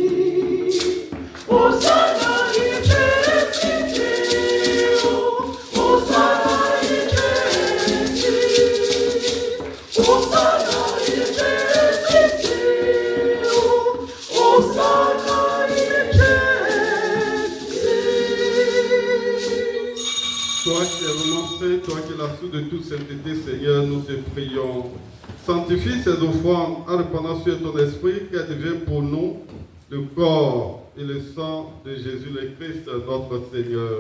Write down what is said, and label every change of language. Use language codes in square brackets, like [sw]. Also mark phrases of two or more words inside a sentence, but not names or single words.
[la] Hosanna in excelsis, Hosanna in excelsis, Hosanna in excelsis, Hosanna in excelsis. [fr] Toi qui es renoncé, toi qui es la source de toute sainteté, Seigneur, nous te prions. Sanctifie ces offrandes en répandant sur ton esprit qu'elles deviennent pour nous le corps et le sang de Jésus le Christ, notre Seigneur.